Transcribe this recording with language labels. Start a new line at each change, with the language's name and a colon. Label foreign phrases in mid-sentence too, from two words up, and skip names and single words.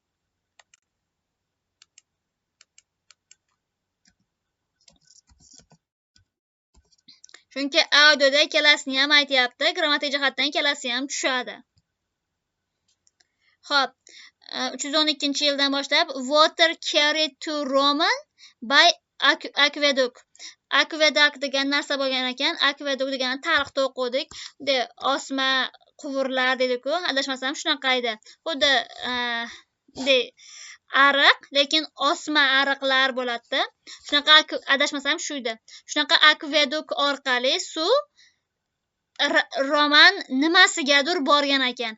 Uzbek: Chunki audioda ikkalasini ham aytyapti, grammatik jihatdan ikkalasi ham tushadi. Xo'p, 312-yildan boshlab
English: water carried to Roman by aqueduct.
Uzbek: Aqueduct degan narsa bo'lgan ekan. Aqueduct degani tarixda o'qidik. Osma quvurlar dedi-ku, adashmasam shunaqa edi. Xuddi ariq, lekin osma ariqlar bo'ladi. Shunaqa adashmasam shu edi. Shunaqa aqueduct orqali suv Roman nimasigadir borgan ekan.